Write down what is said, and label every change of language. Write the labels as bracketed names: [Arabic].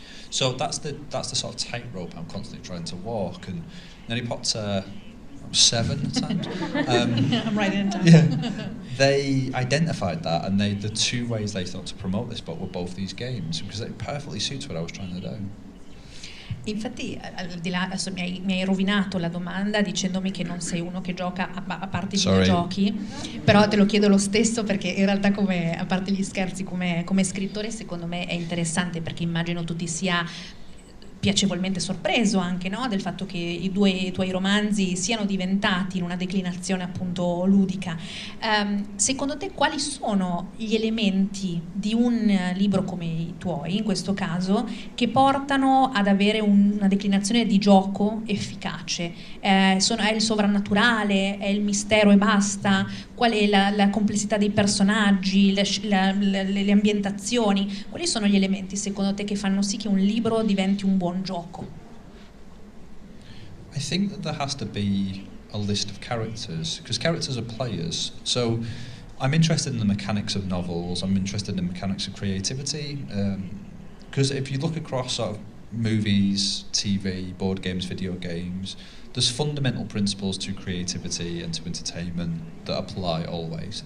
[English] So that's the sort of tightrope I'm constantly trying to walk. And Neri Pozza, 7 at times. I'm writing it down. Yeah, they identified that, and the two ways they thought to promote this book were both these games, because it perfectly suits what I was trying to do. [Italian] Infatti, al di là, adesso mi hai rovinato la domanda dicendomi che non sei uno che gioca a parte i videogiochi, però te lo chiedo lo stesso perché in realtà, a parte gli scherzi, come scrittore secondo me è interessante, perché immagino tu ti sia piacevolmente sorpreso anche, no? Del fatto che i tuoi romanzi siano diventati in una declinazione appunto ludica. Secondo te quali sono gli elementi di un libro come i tuoi, in questo caso, che portano ad avere una declinazione di gioco efficace? È il sovrannaturale? È il mistero e basta? Qual è la complessità dei personaggi, le ambientazioni? Quali sono gli elementi secondo te che fanno sì che un libro diventi un buon gioco? [English] I think that there has to be a list of characters, because characters are players. So I'm interested in the mechanics of novels, I'm interested in the mechanics of creativity, because if you look across sort of movies, TV, board games, video games, there's fundamental principles to creativity and to entertainment that apply always.